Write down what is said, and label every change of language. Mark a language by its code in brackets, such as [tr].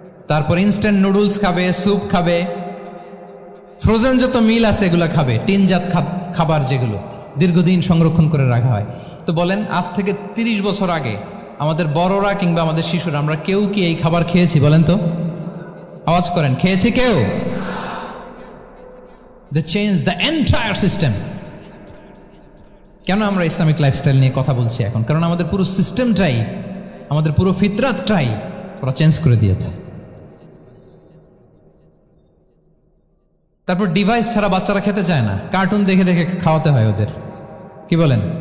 [bn] তারপর instant noodles খাবে, soup খাবে, ফ্রোজেন যত মিল আছে এগুলো খাবে, টিনজাত খাবার যেগুলো দীর্ঘদিন সংরক্ষণ করে রাখা হয়। তো বলেন, আজ থেকে 30 বছর আগে আমাদের বড়রা কিংবা আমাদের শিশুরা, আমরা কেউ কি এই খাবার খেয়েছি বলেন তো? আওয়াজ করেন, খেয়েছি কেউ? [en] They change the entire system. [bn] কেন আমরা ইসলামিক লাইফস্টাইল নিয়ে কথা বলছি এখন? কারণ আমাদের পুরো সিস্টেমটাই, আমাদের পুরো ফিতরাতটাই ওরা চেঞ্জ করে দিয়েছে। তারপর ডিভাইস ছাড়া বাচ্চারা খেতে চায় না, কার্টুন দেখে দেখে খাওয়াতে হয় ওদের। কি বলেন?